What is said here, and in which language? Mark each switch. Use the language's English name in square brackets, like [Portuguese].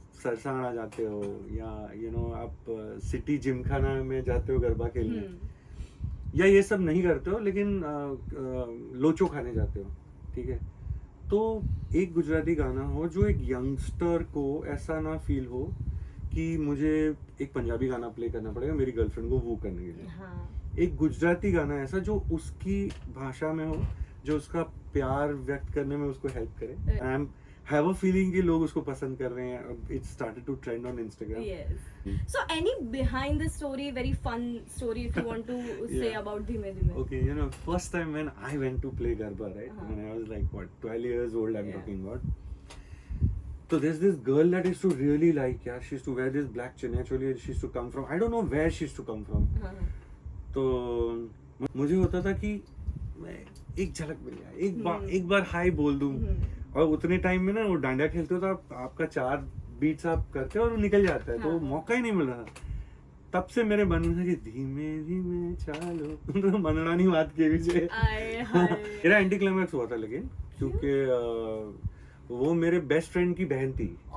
[Hindi] सरसाना जाते हो या आप सिटी जिमखाना में जाते हो गरबा खेलने, या ये सब नहीं करते हो लेकिन लोचो खाने जाते हो, ठीक है, तो एक गुजराती गाना हो जो एक यंगस्टर को ऐसा ना फील हो कि मुझे एक पंजाबी गाना प्ले करना पड़ेगा मेरी गर्लफ्रेंड को वो करने के लिए। हाँ. एक गुजराती गाना ऐसा जो उसकी भाषा में हो, जो उसका प्यार व्यक्त करने में उसको हेल्प करे। [English] I am have a feeling [Hindi] कि लोग उसको पसंद कर रहे हैं। [English] It started to trend on Instagram. Yes. So any behind the story, very fun story if you want to say Yeah. about Dhime Dhime. Okay, first time when I went to play Garba, right? When I was like, 12 years old, I'm talking about. So there's this girl that I used to really like, yeah. She used to wear this black chania choli and she used to come from, I don't know where she used to come from. [Hindi] तो मुझे होता था कि मैं एक झलक मिल जाए, एक बार हाय बोल दूं, और उतने टाइम में ना वो डांडिया खेलते हो तो आपका 4 बीट्स आप करते हो और वो निकल जाता है, तो मौका ही नहीं मिल रहा। तब से मेरे मन में था कि धीमे धीमे चालो मनड़ानी बात के पीछे मेरा एंटी क्लाइमैक्स हुआ था, लेकिन क्योंकि वो मेरे बेस्ट फ्रेंड की बहन थी।